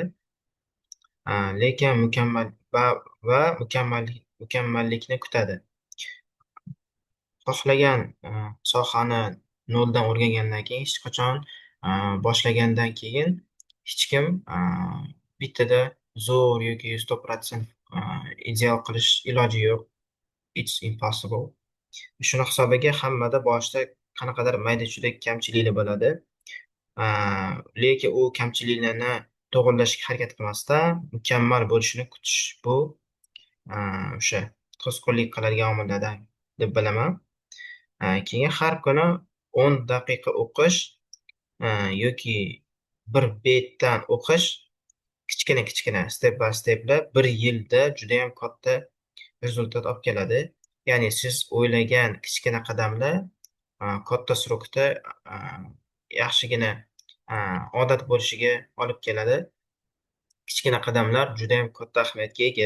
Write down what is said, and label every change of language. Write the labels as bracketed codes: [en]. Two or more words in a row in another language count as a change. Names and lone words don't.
[uz] Lekin mukammallikni kutadi. Xohlagan sohani noldan o'rgangandan keyin hech qachon boshlagandan keyin hech kim bittada zo'r yoki 100% ideal qilish iloji yo'q. [en] It's impossible. [uz] Shuni hisobiga hammada boshida qanaqadir mayda-chuyda kamchiliklar bo'ladi. Lekin u kamchiliklarni to'g'irlashga harakat qilmasdan mukammal bo'lishini kutish bu o'sha to'sqinlik qiladigan omillardan deb bilaman. Keyin har kuni 10 daqiqa o'qish yoki bir betdan o'qish kichkina [en] step by steplar [uz] bir yilda judayam katta rezultat olib keladi. Ya'ni siz o'ylagan kichkina qadamlar katta srokda yaxshigina odat bo'lishiga olib keladi. Kichkina qadamlar judayam katta ahamiyatga ega.